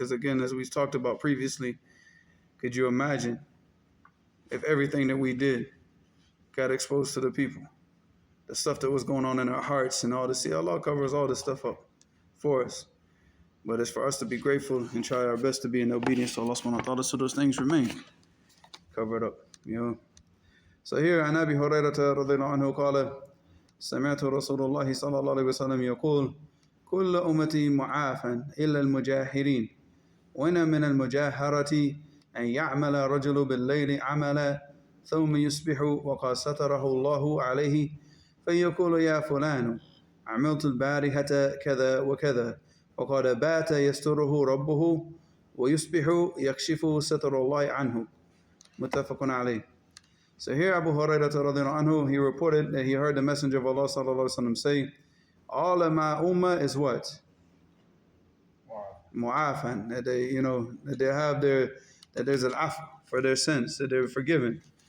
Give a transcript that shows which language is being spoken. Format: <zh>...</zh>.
<en>Because again, as we talked about previously, could you imagine if everything that we did got exposed to the people? The stuff that was going on in our hearts and all this. See, Allah covers all this stuff up for us. But it's for us to be grateful and try our best to be in obedience to Allah subhanahu wa ta'ala so those things remain covered up. So here,</en> <ar>عن أبي هريرة رضي الله عنه قال سمعت رسول الله صلى الله عليه وسلم يقول كل أمتي معافى إلا المجاهرين وإن من المجاهرة أن يعمل رجل بالليل عملا ثم يصبح وقد ستره الله عليه فيقول يا فلان عملت البارحة كذا وكذا وقد بات يستره ربه ويصبح يكشف ستر الله عنه متفق عليه.</ar> <en>So here Abu Hurairah radhiyallahu anhu, he reported that he heard the Messenger of Allah sallallahu alaihi wasallam say, all of my ummah is what? Mu'afan. That they, that they have that there's an af for their sins, that they're forgiven.</en>